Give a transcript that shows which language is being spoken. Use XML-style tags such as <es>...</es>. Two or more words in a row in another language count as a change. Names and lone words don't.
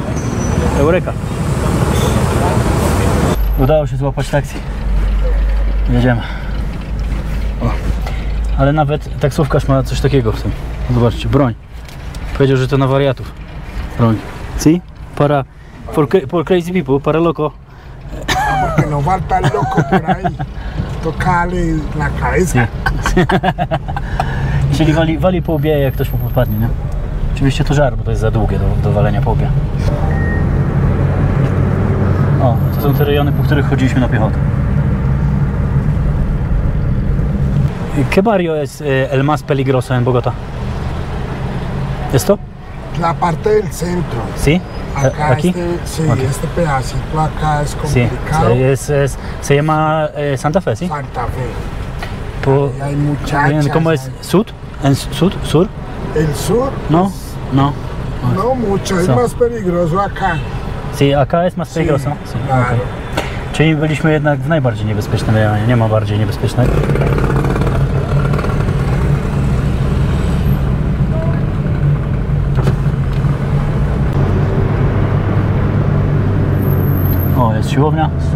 <pl>Eureka. Udało się złapać taksi. Jedziemy. O. Ale nawet taksówkarz ma coś takiego w tym. Zobaczcie, broń. Powiedział, że to na wariatów. Broń.</pl> <en>Si? For crazy people,</en> <es>para loco. Porque no falta el loco por ahí. Tocarle la cabeza.</es> <pl>Czyli wali po łbie, jak ktoś mu podpadnie, nie? Oczywiście to żar, bo to jest za długie do walenia po łbie. O, to są te rejony, po których chodziliśmy na piechotę.</pl> <es>¿Qué barrio es el más peligroso en Bogotá? ¿Esto? la parte del centro. ¿Sí? Acá ¿Aquí? sí, Ok. este pedacito acá es Sí, complicado. se llama Santa Fe, ¿sí? Santa Fe. Por- Hay muchachas. ¿Cómo es? ¿Sud? ¿En sud? ¿Sur? El sur, No, no. no mucho, es So. más peligroso acá. Sí, acá jest más peligroso. Sí, claro.</es> <pl>okej. Czyli byliśmy jednak w najbardziej niebezpiecznym rejonie, nie ma bardziej niebezpiecznego. O, jest siłownia.</pl>